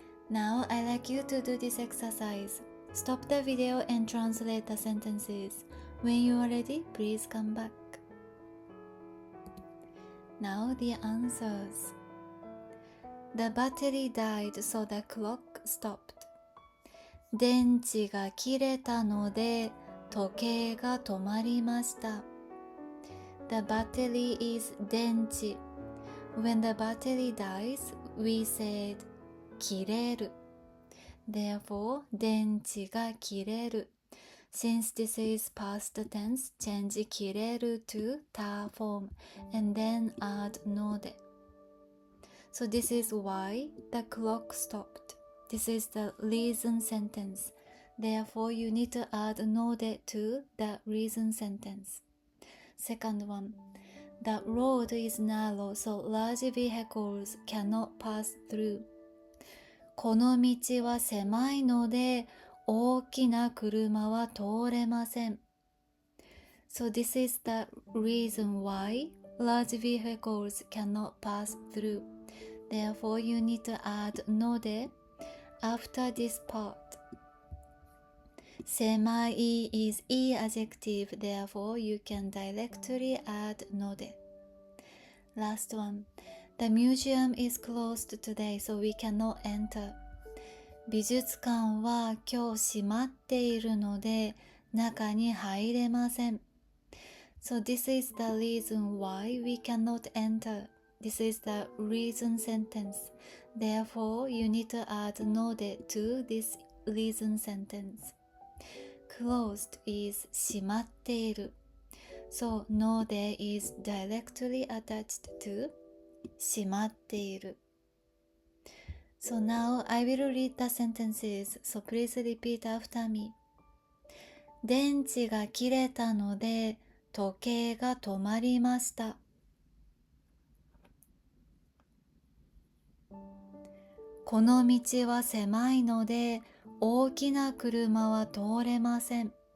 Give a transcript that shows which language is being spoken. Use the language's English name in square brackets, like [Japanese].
[English] Now, I'd like you to do this exercise. Stop the video and translate the sentences. When you are ready, please come back. Now, the answers. The battery died, so the clock stopped. [Japanese] 電池が切れたので時計が止まりました。 [English] The battery is 電池。 When the battery dies, we said 切れる。 Therefore, 電池が切れる。 Since this is past tense, change 切れる to 他 form and then add ので。 So this is why the clock stopped. This is the reason sentence. Therefore, you need to add ので to the reason sentence. Second one. The road is narrow, so large vehicles cannot pass through. [Japanese] この道は狭いので大きな車は通れません。 [English] So this is the reason why large vehicles cannot pass through. Therefore, you need to add ので after this part. 狭い is I-adjective, therefore you can directly add ので.Last one. The museum is closed today, so we cannot enter. [Japanese] 美術館は今日閉まっているので中に入れません。 [English] So this is the reason why we cannot enter. This is the reason sentence. Therefore, you need to add ので to this reason sentence. closed is 閉まっている。 So, ので is directly attached to 閉まっている。 So now I will read the sentences, so please repeat after me. [Japanese] 電池が切れたので時計が止まりました。この道は狭いので大きな車は通れません。